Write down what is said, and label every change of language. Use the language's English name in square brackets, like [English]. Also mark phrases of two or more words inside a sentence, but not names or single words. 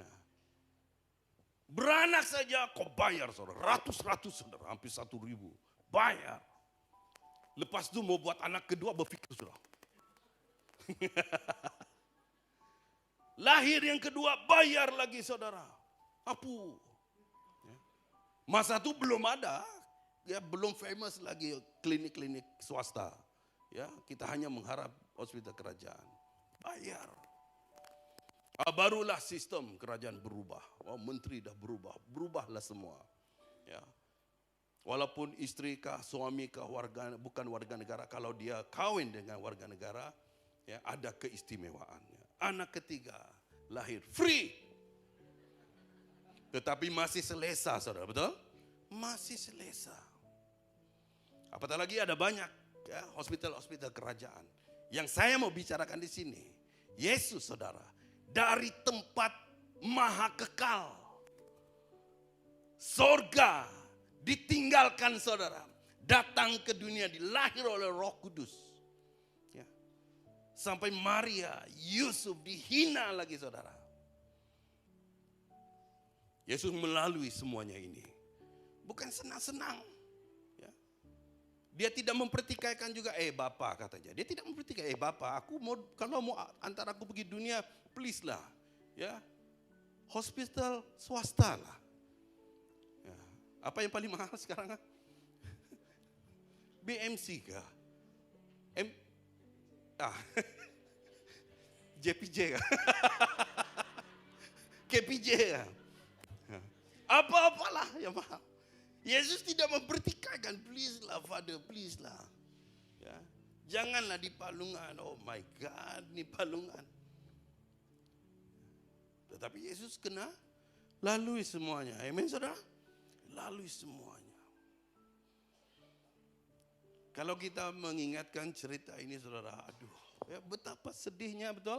[Malay] Beranak saja kau bayar saudara, ratus-ratus saudara, hampir 1.000, bayar. Lepas itu mau buat anak kedua berpikir sudah. Lahir yang kedua bayar lagi saudara. Apu. Masa itu belum ada, ya belum famous lagi klinik-klinik swasta. Ya, kita hanya mengharap hospital kerajaan. Bayar. Barulah sistem kerajaan berubah. Menteri dah berubah, berubahlah semua. Ya. Walaupun istri kah, suami kah, bukan warga negara, kalau dia kawin dengan warga negara, ya ada keistimewaannya. Anak ketiga lahir free. Tetapi masih selesa, saudara, betul? Masih selesa. Apatah lagi ada banyak ya, hospital-hospital kerajaan. Yang saya mau bicarakan di sini, Yesus, saudara, dari tempat maha kekal, sorga, ditinggalkan saudara, datang ke dunia, dilahir oleh Roh Kudus. Ya. Sampai Maria, Yusuf dihina lagi saudara. Yesus melalui semuanya ini. Bukan senang-senang. Ya. Dia tidak mempertikaikan juga, Bapak katanya. Dia tidak mempertikaikan, Bapak, aku mau, kalau mau antar aku pergi dunia, please lah. Ya, hospital swasta lah. Ya. Apa yang paling mahal sekarang? BMC kah? JPJ kah? KPJ kah? Apa-apalah yang mahal. Yesus tidak mempertikaikan, please lah Father, please lah. Ya. Janganlah di palungan, [English] oh my God, [Malay] di palungan. Tetapi Yesus kena lalui semuanya. Amin saudara? Lalui semuanya. Kalau kita mengingatkan cerita ini saudara, aduh, ya betapa sedihnya, betul?